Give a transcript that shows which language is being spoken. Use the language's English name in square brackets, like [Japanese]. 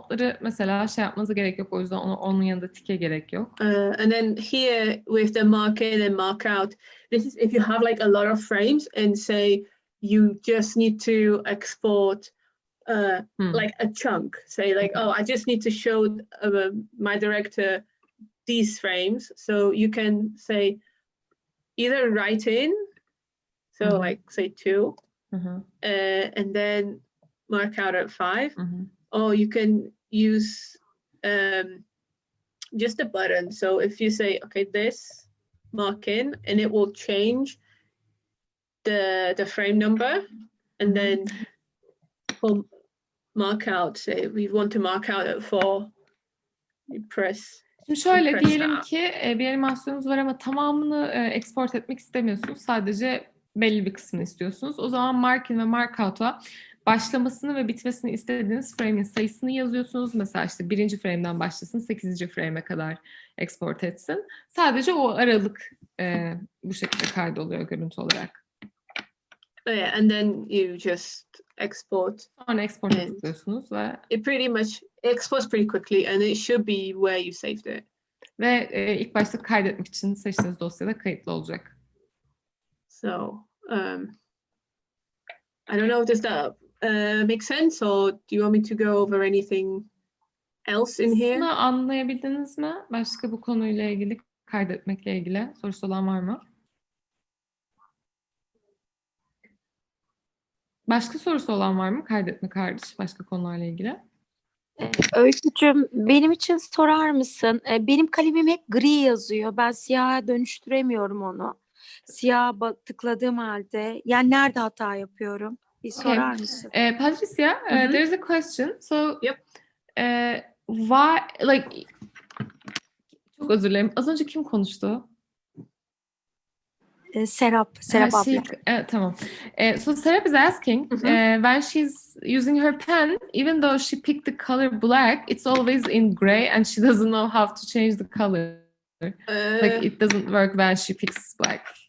[Turkish] Notları mesela yapmanıza gerek yok. O yüzden onun yanında tike gerek yok. [English] And then here with the mark in and mark out, this is if you have like a lot of frames and say you just need to export like a chunk. Say like, I just need to show my director these frames. So you can say either write in, so like say 2. And then mark out at 5, or you can use just a button. So if you say, okay, this, mark in, and it will change the frame number, and then for mark out, say we want to mark out at 4, you press. [Turkish] Şimdi şöyle diyelim ki bir animasyonunuz var ama tamamını export etmek istemiyorsunuz. Sadece belli bir kısmını istiyorsunuz. O zaman mark in ve mark out'a başlamasını ve bitmesini istediğiniz frame'in sayısını yazıyorsunuz. Mesela işte 1. frame'den başlasın, 8. frame'e kadar export etsin. Sadece o aralık bu şekilde kaydoluyor görüntü olarak. [English] Yeah, and then you just export. [Turkish] Sonra export'a tıklıyorsunuz ve [English] it pretty much exports pretty quickly, and it should be where you saved it. [Turkish] Ve ilk başta kaydetmek için seçtiğiniz dosyada kayıtlı olacak. [English] So, I don't know, does that make sense, or do you want me to go over anything else in here? [Turkish] Bunu anlayabildiniz mi? Başka bu konuyla ilgili, kaydetmekle ilgili sorusu olan var mı? Başka sorusu olan var mı? Kaydetmek hariç başka konularla ilgili. Öykücüğüm, benim için sorar mısın? Benim kalemim hep gri yazıyor. Ben siyaha dönüştüremiyorum onu. Siyaha tıkladığım halde. Yani nerede hata yapıyorum? Bir sorar mısın? [English] Patryja, there is a question. So, why, like, [Turkish] çok özür dilerim. Az önce kim konuştu? Serap abla. Tamam. [English] So Serap is asking, when she's using her pen, even though she picked the color black, it's always in gray and she doesn't know how to change the color. Like it doesn't work when she picks black.